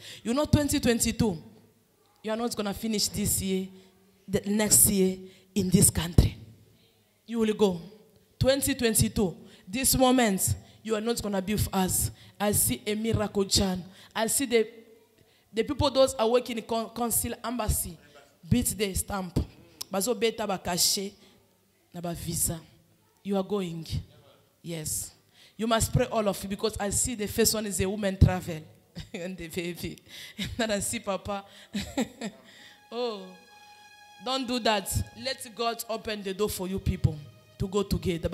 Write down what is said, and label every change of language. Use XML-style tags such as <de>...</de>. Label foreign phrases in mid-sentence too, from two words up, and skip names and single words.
<en>You know, 2022, you are not going to finish this year, the next year in this country. You will go. 2022, this moment, you are not going to be with us. I see a miracle, John. I see the people, those are working in council, embassy, beat the stamp.</en> <ln>Bazo beta ba caché, na ba visa.</ln> <en>You are going. Yes. You must pray all of you because I see the first one is a woman travel. And the baby. And then I see Papa. Oh. Don't do that. Let God open the door for you people to go together.</en>